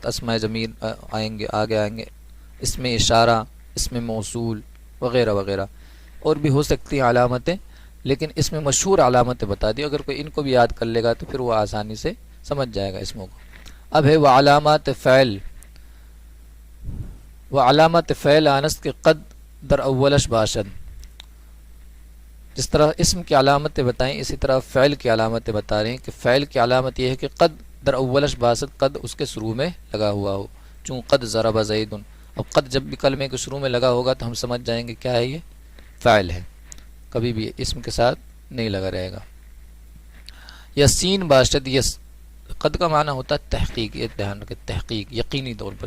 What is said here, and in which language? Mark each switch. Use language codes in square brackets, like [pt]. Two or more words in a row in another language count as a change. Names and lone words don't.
[ur] اسماء ضمیر آئیں گے، آگے آئیں گے. اس میں اشارہ، اس میں موصول وغیرہ وغیرہ اور بھی ہو سکتی ہیں علامتیں، لیکن اس میں مشہور علامتیں بتا دی. اگر کوئی ان کو بھی یاد کر لے گا تو پھر وہ آسانی سے سمجھ جائے گا اسموں کو. اب ہے وہ علامات فعل، وہ [fa] علامت فعل آنست کے قد در اولش باشد. [ur] جس طرح اسم کی علامتیں بتائیں اسی طرح فعل کی علامتیں بتا رہے ہیں کہ فعل کی علامت یہ ہے کہ [fa] قد در اولش باشد، [ur] قد اس کے شروع میں لگا ہوا ہو. [fa] چون قد ضرب زید، [ur] اب قد جب بھی کلمے کے شروع میں لگا ہوگا تو ہم سمجھ جائیں گے کیا ہے؟ یہ فعل ہے، کبھی بھی اسم کے ساتھ نہیں لگا رہے گا. [fa] یا سین باشد، [ur] یا قد کا معنی ہوتا ہے تحقیق، یہ دھیان رکھیں، تحقیق یقینی طور پر.